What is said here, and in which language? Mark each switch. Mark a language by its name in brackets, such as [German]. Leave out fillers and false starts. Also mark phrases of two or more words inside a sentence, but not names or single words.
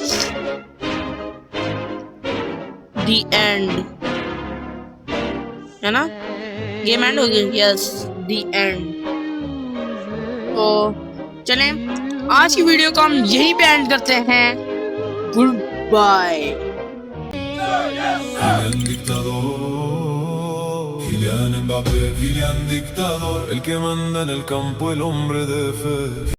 [English] the end [Hindi] है ना? [English] game end [Hindi] हो गया। [English] yes, the end. [Hindi] तो चलें, आज की वीडियो को हम यहीं पे एंड करते हैं। [English] good bye. [Spanish] Kylian Mbappé, Kylian dictador, el que manda en el campo, el hombre de fe.